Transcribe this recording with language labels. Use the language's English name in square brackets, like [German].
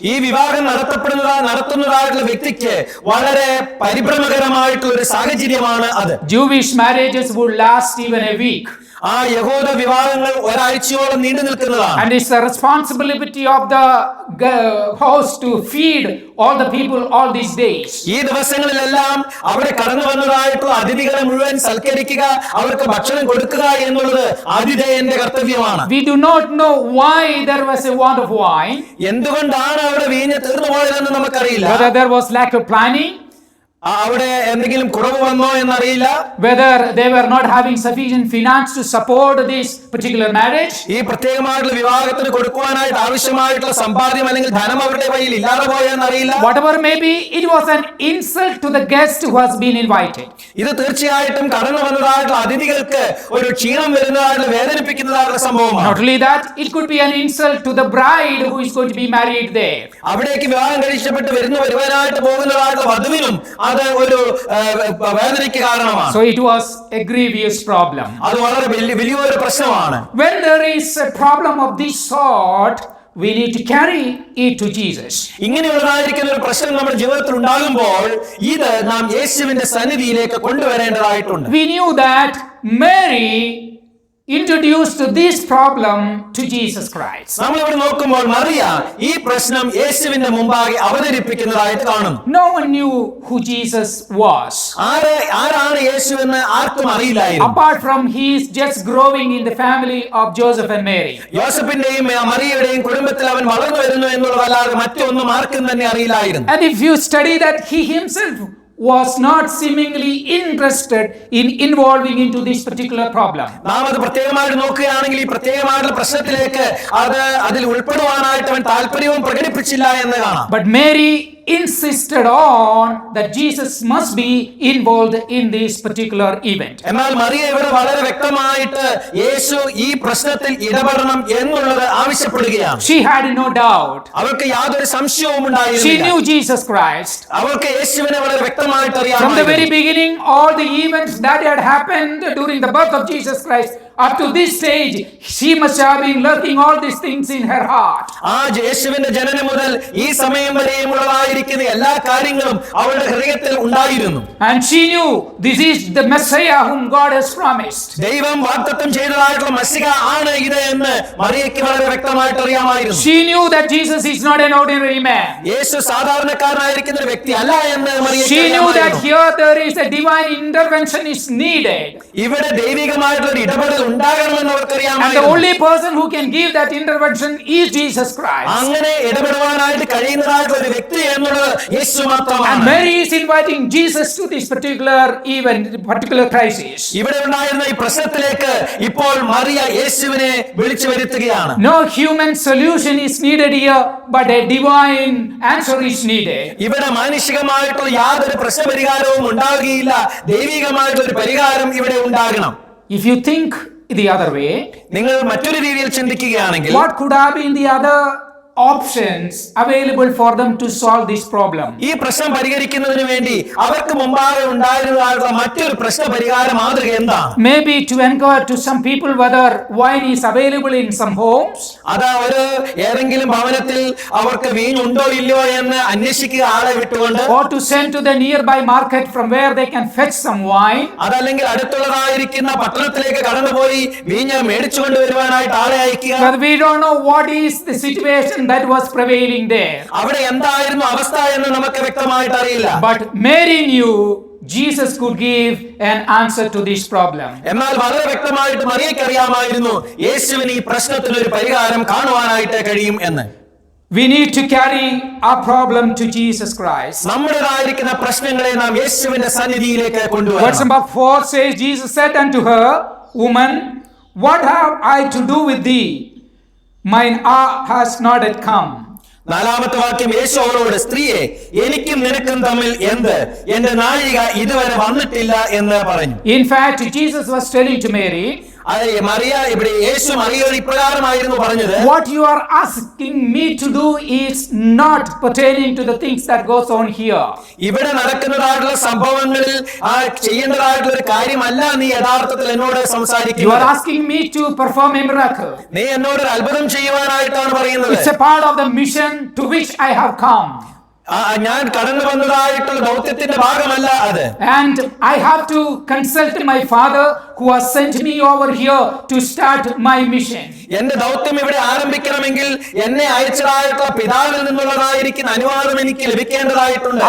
[Malayalam] ഈ വിവാഹം നടത്തുന്നതായിട്ടുള്ള വ്യക്തിക്ക് വളരെ പരിഭ്രമകരമായിട്ടുള്ള ഒരു സാഹചര്യമാണ് അത്. [English] Jewish marriages would last even a week. [Malayalam] ആ യഹൂദ വിവാഹങ്ങൾ ഒരാഴ്ചയോളം നീണ്ടു നിൽക്കുന്നതാണ്. [English] And it's the responsibility of the host to feed all the people all these days. [Malayalam] ഈ ദിവസങ്ങളിലെല്ലാം അവിടെ കടന്നു വന്നതായിട്ടുള്ള അതിഥികളെ മുഴുവൻ സൽക്കരിക്കുക, അവർക്ക് ഭക്ഷണം കൊടുക്കുക എന്നുള്ളത് ആതിഥേയന്റെ കർത്തവ്യമാണ്. [English] We do not know why there was a want of wine. [Malayalam] എന്തുകൊണ്ടാണ് അവിടെ വീഞ്ഞ് തീർന്നു പോയതെന്ന് നമുക്കറിയില്ല. [English] Whether there was lack of planning, [Malayalam] അവിടെ എന്തെങ്കിലും കുറവ് വന്നോ എന്നറിയില്ല. [English] whether they were not having sufficient finance to support this particular marriage. [Malayalam] ഈ പ്രത്യേകമായിട്ടുള്ള വിവാഹത്തിന് കൊടുക്കുവാനായിട്ട് ആവശ്യമായിട്ടുള്ള സമ്പാദ്യം അല്ലെങ്കിൽ ധനം അവരുടെ കയ്യിൽ ഇല്ലാതെ പോയെന്നറിയില്ല. [English] Whatever may be, it was an insult to the guest who has been invited. [Malayalam] ഇത് തീർച്ചയായിട്ടും കടന്നു വന്നതായിട്ടുള്ള അതിഥികൾക്ക് ഒരു ക്ഷീണം വരുന്നതായിട്ടുള്ള വേദനിപ്പിക്കുന്നതായിട്ടുള്ള സംഭവമാണ്. [English] Not only that, it could be an insult to the bride who is going to be married there. [Malayalam] അവിടേക്ക് വിവാഹം കഴിച്ചപ്പെട്ട് വരുവാനായിട്ട് പോകുന്നതായിട്ടുള്ള വധുവിനും അത് ഒരു വേദനയ്ക്ക് കാരണമാണ്. [English] So it was a grievous problem. [Malayalam] അത് വളരെ വലിയൊരു പ്രശ്നമാണ്. [English] When there is a problem of this sort, we need to carry it to Jesus. [Malayalam] ഇങ്ങനെയുള്ളതായിരിക്കുന്ന ഒരു പ്രശ്നം നമ്മുടെ ജീവിതത്തിൽ ഉണ്ടാകുമ്പോൾ ഇത് നാം യേശുവിന്റെ സന്നിധിയിലേക്ക് കൊണ്ടുവരേണ്ടതായിട്ടുണ്ട്. [English] We knew that Mary introduced this problem to Jesus Christ. [Malayalam] നമ്മൾ ഇവിടെ നോക്കുമ്പോൾ മറിയ ഈ പ്രശ്നം യേശുവിന്റെ മുമ്പാകെ അവതരിപ്പിക്കുന്നതായിട്ട് കാണുന്നു. [English] No one knew who Jesus was. [Malayalam] ആരാണ് യേശു എന്ന് ആർക്കും അറിയില്ലായിരുന്നു. [English] Apart from he is just growing in the family of Joseph and Mary. [Malayalam] യോസഫിന്റെയും മറിയയുടെയും കുടുംബത്തിൽ അവൻ വളർന്നു വരുന്നു എന്നുള്ളതല്ലാതെ മറ്റൊന്നും ആർക്കും തന്നെ അറിയില്ലായിരുന്നു. [English] And if you study that, he himself was not seemingly interested in involving into this particular problem. [Malayalam] നാം അത് പ്രത്യേകമായിട്ട് നോക്കുകയാണെങ്കിൽ ഈ പ്രത്യേകമായിട്ടുള്ള പ്രശ്നത്തിലേക്ക് അതിൽ ഉൾപ്പെടുവാനായിട്ട് അവൻ താല്പര്യവും പ്രകടിപ്പിച്ചില്ല എന്ന് കാണാം. [English] But Mary insisted on that Jesus must be involved in this particular event. [Malayalam] എന്നാൽ മറിയ ഇവിടെ വളരെ വ്യക്തമായിട്ട് യേശു ഈ പ്രശ്നത്തിൽ ഇടപെടണം എന്നുള്ളത് ആവശ്യപ്പെടുകയാണ്. [English] She had no doubt. [Malayalam] അവൾക്ക് യാതൊരു സംശയവും [English] She [Malayalam] ഉണ്ടായിരുന്നില്ല. [English] knew Jesus Christ. [Malayalam] അവൾക്ക് യേശുവിനെ വളരെ വ്യക്തമായിട്ട് [English] From the very [Malayalam] അറിയാമായിരുന്നു. [English] beginning, all the events that had happened during the birth of Jesus Christ up to this stage, she must have been lurking all these things in her heart. [Malayalam] ആ യേശുവിന്റെ ജനനം മുതൽ ഈ സമയം വരെയും ഉള്ളതായിരിക്കുന്ന എല്ലാ കാര്യങ്ങളും അവളുടെ ഹൃദയത്തിൽ ഉണ്ടായിരുന്നു. [English] And she knew this is the Messiah whom God has promised. [Malayalam] ദൈവം വാഗ്ദത്തം ചെയ്തതായിട്ടുള്ള മശിഹ ആണ് ഇത് എന്ന് മറിയയ്ക്ക് വളരെ വ്യക്തമായിട്ട് അറിയാമായിരുന്നു. [English] She knew that Jesus is not an ordinary man. [Malayalam] യേശു സാധാരണക്കാരനായിരിക്കുന്ന ഒരു വ്യക്തി അല്ല എന്ന് മറിയയ്ക്ക് [English] She knew that [Malayalam] അറിയാമായിരുന്നു. [English] here there is a divine intervention is needed. [Malayalam] ഇവിടെ ദൈവികമായിട്ടുള്ള ഒരു ഇടപെടൽ ഉണ്ടാകണമെന്ന് [English] And the [Malayalam] അവർക്കറിയാമായിരുന്നു. [English] only person who can give that intervention is Jesus Christ. [Malayalam] അങ്ങനെ ഇടപെടുവാനായിട്ട് കഴിയുന്നതായിട്ടുള്ള ഒരു വ്യക്തി എന്നുള്ളത് യേശു [English] And [Malayalam] മാത്രമാണ്. [English] Mary is inviting Jesus to this particular event, particular crisis. [Malayalam] ഇവിടെ ഉണ്ടായിരുന്ന ഈ പ്രശ്നത്തിലേക്ക് ഇപ്പോൾ മറിയ യേശുവിനെ വിളിച്ചു വരുത്തുകയാണ്. [English] No human solution is needed here, but a divine answer is needed. [Malayalam] ഇവിടെ മാനുഷികമായിട്ടുള്ള യാതൊരു പ്രശ്നപരിഹാരവും ഉണ്ടാകുകയില്ല. ദൈവികമായിട്ടുള്ള ഒരു പരിഹാരം ഇവിടെ ഉണ്ടാകണം. [English] If you think the other way, [Malayalam] നിങ്ങൾ മറ്റൊരു രീതിയിൽ ചിന്തിക്കുകയാണെങ്കിൽ [English] what could have been the other options available for them to solve this problem? [Malayalam] ഈ പ്രശ്നം പരിഹരിക്കുന്നതിന് വേണ്ടി അവർക്ക് മുമ്പാകെ ഉണ്ടായിരുന്നതായിട്ടുള്ള മറ്റൊരു പ്രശ്ന പരിഹാര മാതൃക എന്താണ്? [English] Maybe to inquire to some people whether wine is available in some homes, [Malayalam] അതാ ഒരു ഏതെങ്കിലും ഭവനത്തിൽ അവർക്ക് വീഞ്ഞുണ്ടോ ഇല്ലയോ എന്ന് അന്വേഷിക്കുക ആളെ വിട്ടുകൊണ്ട്, [English] or to send to the nearby market from where they can fetch some wine. [Malayalam] അതല്ലെങ്കിൽ അടുത്തുള്ളതായിരിക്കുന്ന പട്ടണത്തിലേക്ക് കടന്നുപോയി വീഞ്ഞ് മേടിച്ചു കൊണ്ടുവരുവാനായിട്ട് ആളെ അയക്കുക. [English] But we don't know what is the situation that was prevailing there. [Malayalam] അവിടെ എന്തായിരുന്നു അവസ്ഥ എന്ന് നമുക്ക് വ്യക്തമായിട്ട് അറിയില്ല. [English] But Mary knew Jesus could give an answer to this problem. [Malayalam] എന്നാൽ വളരെ വ്യക്തമായിട്ട് മറിയയ്ക്ക് അറിയാമായിരുന്നു യേശുവിന് ഈ പ്രശ്നത്തിന് ഒരു പരിഹാരം കാണുവാനായിട്ട് കഴിയും എന്ന്. [English] We need to carry our problem to Jesus Christ. [Malayalam] നമ്മുടേതായിരിക്കുന്ന പ്രശ്നങ്ങളെ നാം യേശുവിന്റെ സന്നിധിയിലേക്ക് [English] Verse [Malayalam] കൊണ്ടുവരണം. [English] number 4 says, Jesus said unto her, Woman, what have I to do with thee? Mine hour has not yet come. [Malayalam] നാലാമത്തെ വാക്യം യേശു അവരോട്, സ്ത്രീയെ എനിക്കും നിനക്കും തമ്മിൽ എന്ത്? എന്റെ നാഴിക ഇതുവരെ വന്നിട്ടില്ല എന്ന് പറഞ്ഞു. [English] In fact, Jesus was telling to Mary, [Malayalam] Mariya ഇവിടെ യേശു മറിയോട് ഇപ്രകാരമായിരുന്നു പറഞ്ഞത്, [English] what you are asking me to do is not pertaining to the things that goes on here. [Malayalam] ഇവിടെ നടക്കുന്നതായിട്ടുള്ള സംഭവങ്ങളിൽ ചെയ്യേണ്ടതായിട്ടുള്ള ഒരു കാര്യമല്ല നീ യഥാർത്ഥത്തിൽ എന്നോട് [English] You are [Malayalam] സംസാരിക്കുന്നത്. [English] asking me to perform a miracle. [Malayalam] നീ എന്നോട് ഒരു അത്ഭുതം ചെയ്യുവാനായിട്ടാണ് പറയുന്നത്. [English] It's a part of the mission to which I have come. [Malayalam] ഞാൻ കടന്നു വന്നതായിട്ടുള്ള ദൗത്യത്തിന്റെ ഭാഗമല്ല അത്. [English] And I have to consult my father who has sent me over here to start my mission. [Malayalam] എന്റെ ദൗത്യം ഇവിടെ ആരംഭിക്കണമെങ്കിൽ എന്നെ അയച്ചതായിട്ടുള്ള പിതാവിൽ നിന്നുള്ളതായിരിക്കുന്ന അനുവാദം എനിക്ക് ലഭിക്കേണ്ടതായിട്ടുണ്ട്.